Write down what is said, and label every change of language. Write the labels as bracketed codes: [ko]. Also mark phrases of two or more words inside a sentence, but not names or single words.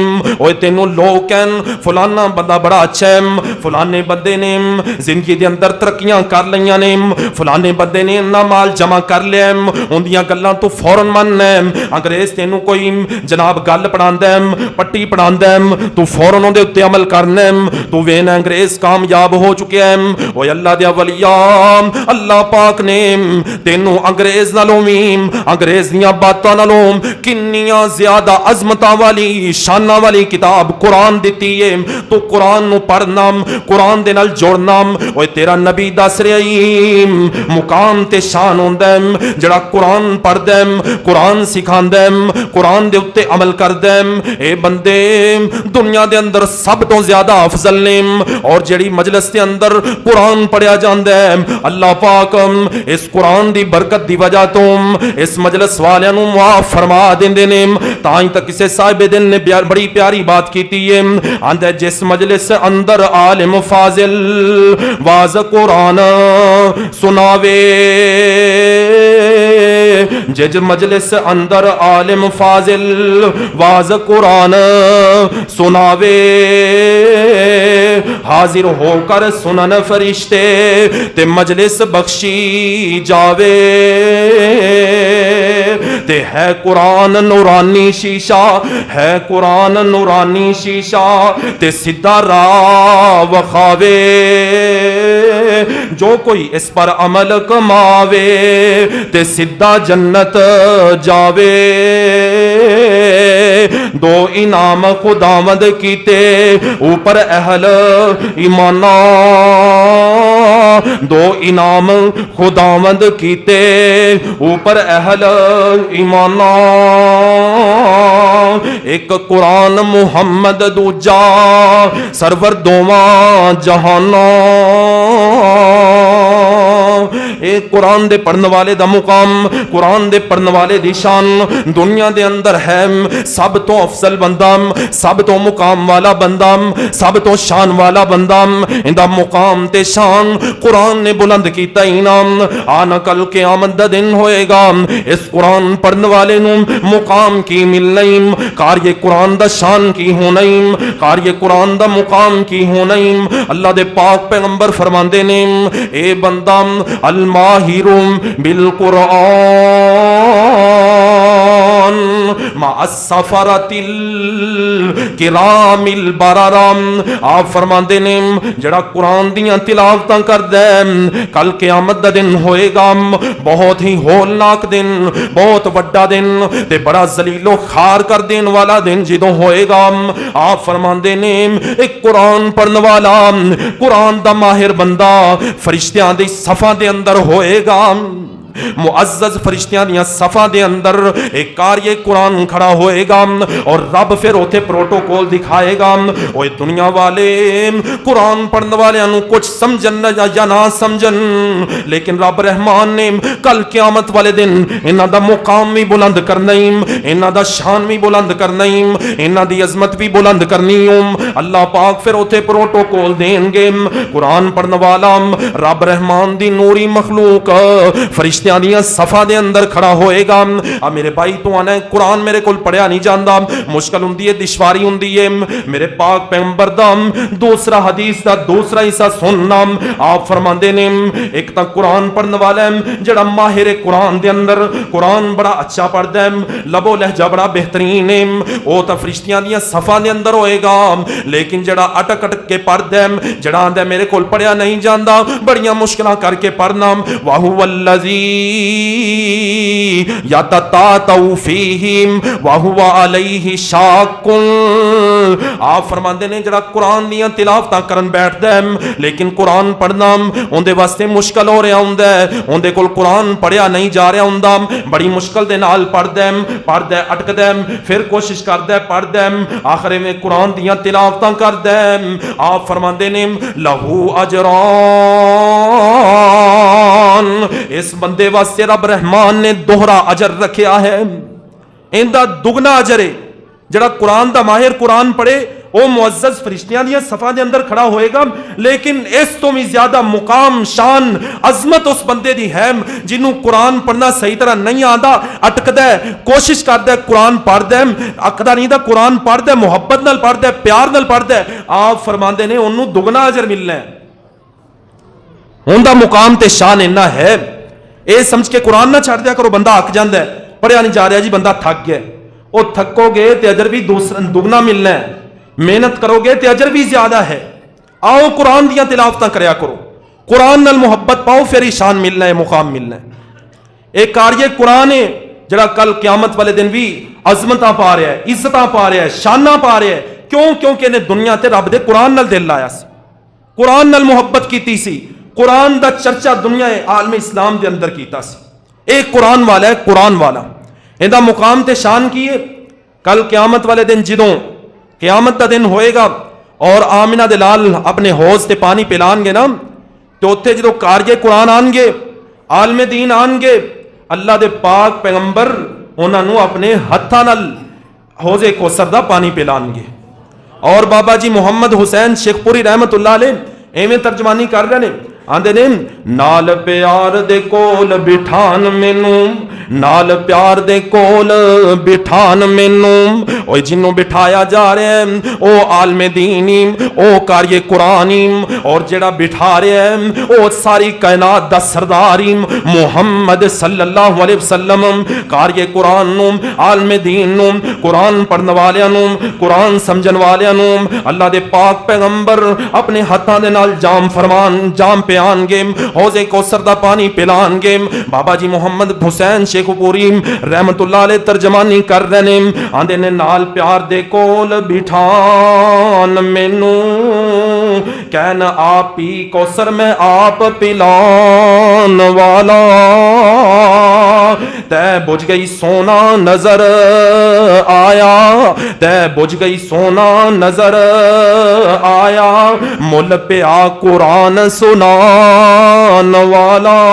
[pa] اوے تینوں لوگ کہن فلانا بندہ بڑا اچھا ہے، فلانے بندے نے زندگی دے اندر ترقیاں کر لیاں نے، فلانے بندے نے اتنا مال جمع کر لیا، اندیاں گلاں تو فوراً مننا ہے۔ انگریز تینوں کوئی جناب گل پڑھاندا ہے، پٹی پڑھاندا ہے، تو فوراً اون دے اُتے عمل کرنا ہے، تو وینا انگریز کامیاب ہو چکے ہیں۔ اوے اللہ دے اولیاء، اللہ پاک نے تینوں انگریز نالوں وی، انگریز دیاں باتاں نالوں کنیاں زیادہ عظمتاں والی شاناں والی کتاب قرآن دتی ہے، تو قرآن نو پڑھنا، قرآن دے نال جوڑنا۔ اوے تیرا نبی دس رہا ہی مقام تے شان ہوندا ہے جڑا قرآن پڑھدا ہے، قرآن سکھاندا ہے، قرآن دے اوتے عمل کردا ہے۔ اے بندے دنیا دے اندر سب تو زیادہ افضل نے، اور جڑی مجلس دے اندر قرآن پڑھیا جاندا ہے اللہ پاک اس قرآن دی برکت دی وجہ تو اس مجلس والیاں نو معاف فرما دیندے نے۔ تائیں تک کسے صاحب دل نے بڑی پیاری بات کیتی ہے، آندا جس مجلس اندر عالم فاضل واز قرآن سناوے، جج مجلس اندر عالم فاضل واز قرآن سناوے، حاضر ہو کر سنن فرشتے تے مجلس بخشی جاوے، تے ہے قرآن نورانی شیشہ، ہے قرآن نورانی شیشہ تے سیدھا راہ وکھاوے، جو کوئی اس پر عمل کماوے تے سیدھا جنت جاوے۔ دو انعام خداوند کیتے اوپر اہل ایمان، دو انعام خداوند کیتے اوپر اہل ایمان، ایک قرآن محمد دوجا سرور دوواں جہاناں۔ اے قرآن دے پڑھنے والے دا مقام، قرآن دے پڑھنے والے دی شان دنیا دے اندر ہے سب تو افضل بندہ، سب تو مقام والا بندہ، سب تو شان والا بندہ، اندا مقام تے شان قرآن نے بلند کیتا انعام۔ آنا کل قیامت دا دن ہوئے گا، اس قرآن پڑھنے والے نو مقام کی ملنیم، کار یہ قرآن دا شان کی ہونیم، کار یہ قرآن دا مقام کی ہونیم۔ اللہ دے پاک پیغمبر فرماندے نے اے بندہ [ar] الماہر بالقرآن مع السفرۃ الکرام البررام، [pa] آپ فرماندے نے جڑا قرآن دیاں تلاوتاں کردا ہے کل قیامت دا دن ہوئے گا، بہت ہی ہولناک دن، بہت وڈا دن تے بڑا ذلیل و خار کر دین والا دن جدوں ہوئے گا۔ آپ فرماندے نے ایک قرآن پڑھن والا، قرآن دا ماہر بندہ فرشتیاں دی صفاں دے اندر ہوئے گا، معزز فرشتیاں دیاں صفاں دے اندر ایک کاری قرآن کھڑا ہوئے گا، اور رب پھر اوتھے پروٹوکول دکھائے گا۔ اوے دنیا والے قرآن پڑھنے والے انو کچھ سمجھن یا نہ سمجھن، لیکن رب رحمان نے کل قیامت والے دن انہاں دا مقام بھی بلند کرنا، انہاں دا شان بھی بلند کرنا، انہاں دی عظمت بھی بلند کرنی۔ اللہ پاک پھر اوتھے پروٹوکول دیں گے، قرآن پڑھنے والا رب رحمان دی نوری مخلوق فرشتے دیاں صفا دے اندر کھڑا ہوئے گا۔ اب میرے بھائی تو آنا ہے قرآن میرے کول پڑھیا نہیں جاندا، مشکل ہوندی ہے، دشواری ہوندی ہے، میرے پاک پیغمبر دا دوسرا حدیث دا دوسرا حصہ سننا۔ آپ فرماندے نے ایک تا قرآن پڑھنے والا ہے جڑا ماہر قرآن دے اندر قرآن بڑا اچھا پڑھدا ہے، لب و لہجہ بڑا بہترین ہے، او تا فرشتیاں دیاں صفا دے اندر ہوئے گا۔ لیکن جڑا اٹک اٹک کے پڑھدا ہے، جڑا آندا ہے میرے کول پڑھیا نہیں جاندا، بڑیاں مشکلاں کر کے پڑھنا، [ar] واہو الذی یتتاتو فیہم وہو علیہ شاق. [pa] آپ فرماندے نے جڑا قرآن دیاں تلاوتاں کرن بیٹھدا ہے لیکن قرآن پڑھنا اندے واسطے مشکل ہو رہا ہوندا ہے, اندے کول قرآن پڑھیا نہیں جا رہا ہوندا, بڑی مشکل دے نال پڑھدا ہے اٹکدا ہے, پھر کوشش کردا ہے پڑھدا ہے, آخر میں قرآن دیاں تلاوتاں کردا ہے. آپ فرماندے نے [ar] لہو اجران, [pa] اس بندے واسطے رب رحمان نے دوہرا اجر رکھیا ہے, ایندا دگنا اجر ہے. جڑا قرآن دا ماہر قرآن پڑھے وہ معزز فرشتیاں دیا صفحہ دے اندر کھڑا ہوئے گا, لیکن اس تو بھی زیادہ مقام شان عظمت اس بندے دی ہے جنہوں قرآن پڑھنا صحیح طرح نہیں آتا, اٹکدا ہے, کوشش کردا ہے قرآن پڑھدا ہے, اکدا نہیں دا قرآن پڑھدا ہے, محبت نال پڑھدا ہے, پیار نال پڑھدا ہے. آپ فرماندے نے انہوں دگنا اجر ملنا ہے. ان دا مقام تے شان اتنا ہے, اے سمجھ کے قرآن نہ چھڑ دیا کرو بندہ اک جاندا ہے, پڑھیا نہیں جا رہا جی بندہ تھک گیا. وہ تھکو گے تے اجر بھی دگنا ملنا ہے, محنت کرو گے تے اجر بھی زیادہ ہے. آؤ قرآن دیاں تلاوتاں کریا کرو, قرآن نال محبت پاؤ, پھر ہی شان ملنا ہے, مقام ملنا ہے. ایک قاری قرآن ہے جڑا کل قیامت والے دن بھی عظمتاں پا رہا ہے, عزتاں پا رہا ہے, شاناں پا رہا ہے. کیوں؟ کیونکہ انہیں دنیا تے رب دے قرآن نال دل لایا سی, قرآن نال محبت کیتی سی, قرآن دا چرچا دنیا عالم اسلام دے اندر کیتا سی. ایک قرآن والا ہے, قرآن والا ایندا مقام تے شان کی ہے. کل قیامت والے دن جدوں قیامت دا دن ہوئے گا اور آمنہ دے لال اپنے حوض تے پانی پلان گے نا, تو اتھے جدوں قاری قرآن آن گے, عالم دین آن گے, اللہ دے پاک پیغمبر انہاں نو اپنے ہتھاں نال حوض کوثر دا پانی پلان گے. اور بابا جی محمد حسین شیخ پوری [ar] رحمت اللہ علیہ [pa] ایویں ترجمانی کر رہے ہیں, آندے نے نال پیار دے کول بٹھان مینوں, نال پیار دے کول بٹھان مینوں, او جنوں بٹھایا جا رہا ہے او عالم دینی, او قاری قرآنی, اور جڑا بٹھا رہا ہے او ساری کائنات دا سرداری محمد [ar] صلی اللہ علیہ وسلم. [pa] قاری قرآن نو, عالم دین نو, قرآن پڑھن والیاں نو, قرآن سمجھن والیاں نو اللہ دے پاک پیغمبر اپنے ہتھاں دے نال جام فرمان, جام پہ آن گے, حوض کوثر دا پانی پلان گے. بابا جی محمد حسین شیخ پوری [ar] رحمت اللہ علیہ [pa] ترجمانی کر رہے ہیں, آندے نے نال پیار دے کول بٹھان مینوں, کہنا آپ ہی کوثر میں آپ پلان والا, تے بجھ گئی سونا نظر آیا, تے بجھ گئی سونا نظر آیا, مل پیا قرآن سنان والا.